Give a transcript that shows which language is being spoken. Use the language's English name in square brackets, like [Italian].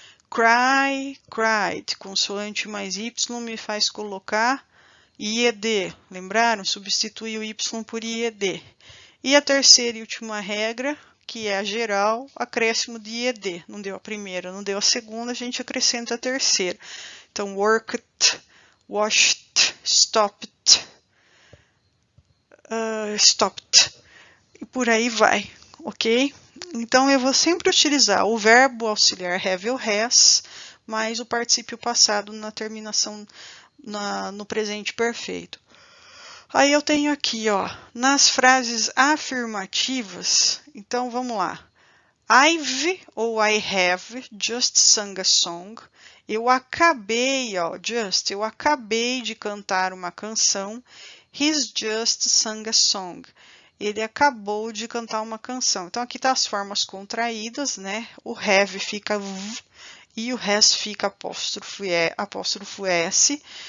[Portuguese] cry, cried. Consoante mais Y me faz colocar IED. Lembraram? Substitui o Y por IED. E a terceira e última regra, que é a geral, acréscimo de IED. Não deu a primeira, não deu a segunda, a gente acrescenta a terceira. Então, worked, washed, stopped, stopped. E por aí vai, ok? Então, eu vou sempre utilizar o verbo auxiliar have ou has, mais o particípio passado na terminação no presente perfeito. Aí eu tenho aqui, ó, nas frases afirmativas, então vamos lá. [English] I've [Portuguese] ou [English] I have just sung a song. [Portuguese] Eu acabei, ó, eu acabei de cantar uma canção. [English] He's just sung a song. [Portuguese] Ele acabou de cantar uma canção. Então, aqui tá as formas contraídas, né? O have fica v e o has fica apóstrofo S.